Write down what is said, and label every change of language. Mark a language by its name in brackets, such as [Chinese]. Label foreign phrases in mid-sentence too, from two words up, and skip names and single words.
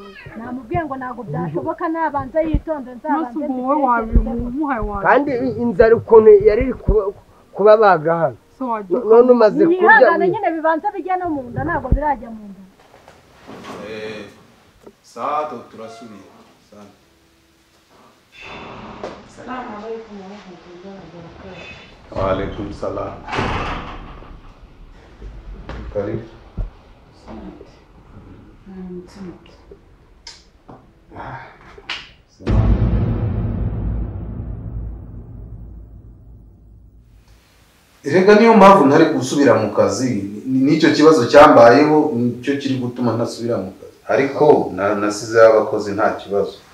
[Kinyarwanda] Namubwiye ngo ntabwo byashoboka nabanza yitonde nzabanze. Wowe wabimuhaye wawe. kandi inzara ukuntu yari kuba baga hano none umaze kurya Yihangane nyine bibanza bijya no mu nda ntabwo birajya mu nda. Saado turasubiye. [Arabic] السلام عليكم ورحمة الله وبركاته. وعليكم السلام. [Kinyarwanda] Karibu. Erega niyo mpamvu ntari gusubira mu kazi n'icyo kibazo cyambayeho nicyo kiri gutuma ntasubira mu kazi ariko nasize abakozi nta kibazo.